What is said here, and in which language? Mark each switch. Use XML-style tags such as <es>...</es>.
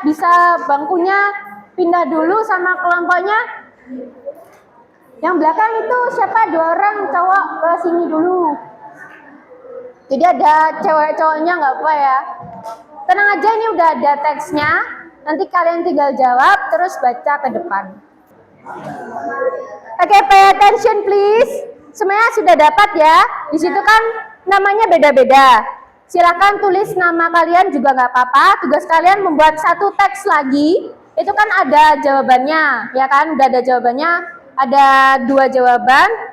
<id>Bisa bangkunya pindah dulu sama kelompoknya. Yang belakang itu siapa? 2 orang cowok ke sini dulu. Jadi ada cewek cowoknya nggak apa ya. Tenang aja, ini udah ada teksnya. Nanti kalian tinggal jawab terus baca ke depan.</id> <en>Oke, pay attention please.</en> <id>Semuanya sudah dapat ya. Di situ kan namanya beda-beda. Silakan tulis nama kalian juga nggak apa-apa. Tugas kalian membuat 1 teks lagi. Itu kan ada jawabannya, ya kan? Udah ada jawabannya. Ada 2 jawaban.</id>